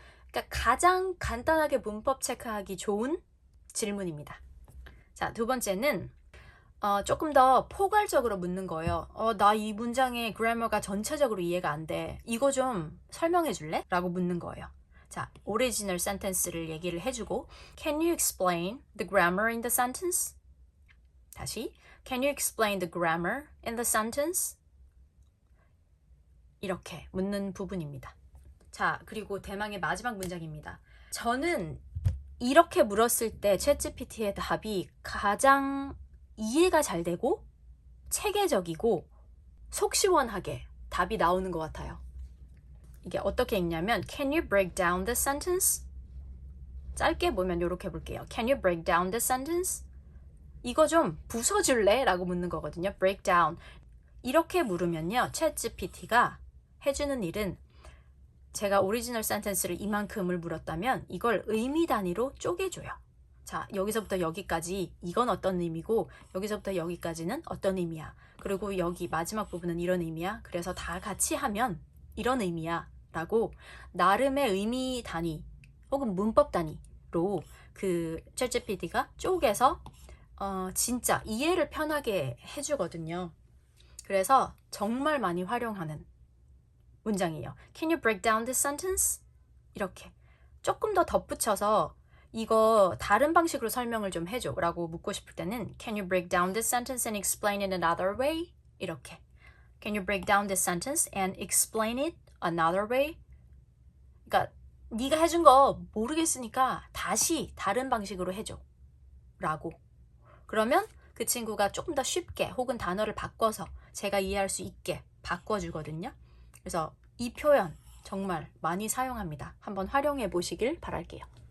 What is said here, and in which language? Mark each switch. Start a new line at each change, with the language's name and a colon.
Korean: 그러니까 가장 간단하게 문법 체크하기 좋은 질문입니다. 자, 두 번째는 조금 더 포괄적으로 묻는 거예요. 나 이 문장의 그래머가 전체적으로 이해가 안 돼. 이거 좀 설명해 줄래? 라고 묻는 거예요. 자, 오리지널 센텐스를 얘기를 해주고
English: Can you explain the grammar in the sentence?
Korean: 다시
English: Can you explain the grammar in the sentence?
Korean: 이렇게 묻는 부분입니다. 자, 그리고 대망의 마지막 문장입니다. 저는 이렇게 물었을 때 챗GPT의 답이 가장 이해가 잘 되고 체계적이고 속 시원하게 답이 나오는 것 같아요. 이게 어떻게 읽냐면
English: Can you break down this sentence?
Korean: 짧게 보면 이렇게 볼게요.
English: Can you break down this sentence?
Korean: 이거 좀 부숴줄래? 라고 묻는 거거든요.
English: break down.
Korean: 이렇게 물으면요. 챗GPT가 해주는 일은 제가 오리지널 센텐스를 이만큼을 물었다면 이걸 의미 단위로 쪼개줘요. 자, 여기서부터 여기까지 이건 어떤 의미고 여기서부터 여기까지는 어떤 의미야. 그리고 여기 마지막 부분은 이런 의미야. 그래서 다 같이 하면 이런 의미야. 라고 나름의 의미 단위 혹은 문법 단위로 그 챗GPT가 쪼개서 진짜 이해를 편하게 해주거든요. 그래서 정말 많이 활용하는 문장이에요.
English: Can you break down this sentence?
Korean: 이렇게 조금 더 덧붙여서 이거 다른 방식으로 설명을 좀 해줘 라고 묻고 싶을 때는
English: Can you break down this sentence and explain it another way?
Korean: 이렇게
English: Can you break down this sentence and explain it another way?
Korean: 그러니까 네가 해준 거 모르겠으니까 다시 다른 방식으로 해줘. 라고. 그러면 그 친구가 조금 더 쉽게 혹은 단어를 바꿔서 제가 이해할 수 있게 바꿔주거든요. 그래서 이 표현 정말 많이 사용합니다. 한번 활용해 보시길 바랄게요.